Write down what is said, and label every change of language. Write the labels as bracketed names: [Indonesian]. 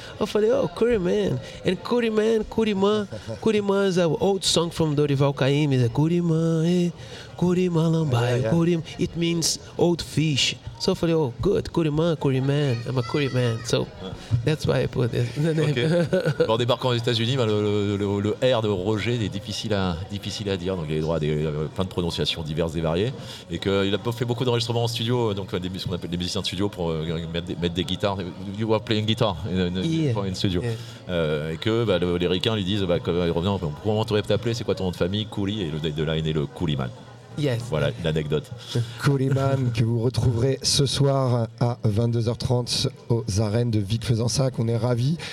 [English] Curryman. And Curryman, Curryman, Curryman is an old song from Dorival Caymmi. It's a Curryman, eh? Curryman, lambai, yeah. Curryman. It means old fish. So I said, oh, good, Curryman, Curryman. I'm a Curryman. So that's why I put it, the name. Okay. [French] En débarquant aux États-Unis, le R de Roger est difficile à dire. Donc il y a droit à plein de prononciations diverses et variées. Et qu'il a fait beaucoup d'enregistrements en studio, donc ce qu'on appelle des musiciens de studio, pour mettre des guitares. [English] You are playing guitar in studio. Yeah. [French] Et que les Ricains lui disent, quand il revient, comment t'aurais-tu appelé, c'est quoi ton nom de famille, Curry? Et de là est né le Curryman. [English] Yes. [French] Voilà l'anecdote. Curryman, que vous retrouverez ce soir à 22h30 aux arènes de Vic Fezensac. On est ravis.